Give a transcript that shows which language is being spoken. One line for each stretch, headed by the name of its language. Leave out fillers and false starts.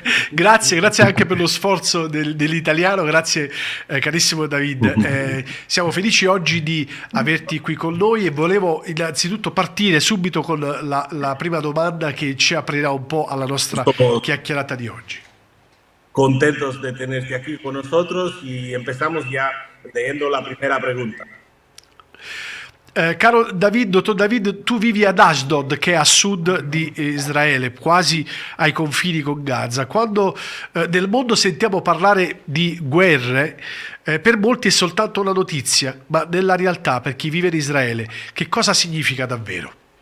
Italian: Grazie anche per lo sforzo dell'italiano, grazie carissimo David. Siamo felici oggi di averti qui con noi e volevo innanzitutto partire subito con la prima domanda che ci aprirà un po' alla nostra chiacchierata di oggi.
Spanish: Contentos de tenerte aquí con nosotros y empezamos ya leyendo la primera pregunta.
Italian: Caro David, dottor David, tu vivi ad Ashdod, che è a sud di Israele, quasi ai confini con Gaza. Quando nel mondo sentiamo parlare di guerre, per molti è soltanto una notizia, ma nella realtà, per chi vive in Israele, che cosa significa davvero?